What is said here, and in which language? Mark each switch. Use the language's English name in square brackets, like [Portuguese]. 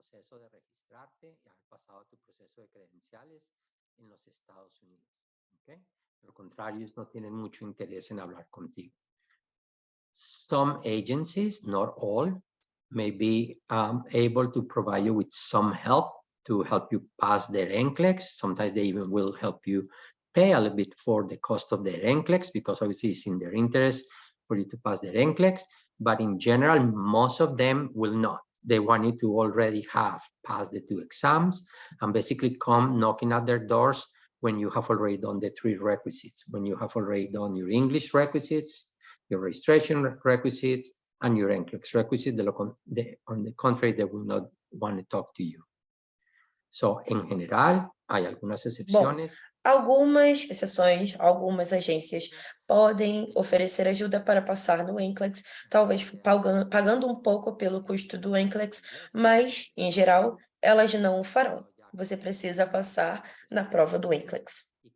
[Spanish] De registrarte y haber pasado tu proceso de credenciales en los Estados Unidos, ¿ok? Por lo contrario, ellos no tienen mucho interés en hablar contigo. [English] Some agencies, not all, may be able to provide you with some help to help you pass their NCLEX. Sometimes they even will help you pay a little bit for the cost of their NCLEX because obviously it's in their interest for you to pass their NCLEX. But in general, most of them will not. They want you to already have passed the 2 exams and basically come knocking at their doors when you have already done the 3 requisites, when you have already done your English requisites, your registration requisites, and your NCLEX requisites. On the contrary, they will not want to talk to you. [Spanish] So, en general, hay algunas excepciones. [Portuguese] Algumas exceções, algumas agências podem oferecer ajuda para passar no NCLEX, talvez pagando um pouco pelo custo do NCLEX, mas, em geral, elas não o farão. Você precisa passar na prova do NCLEX.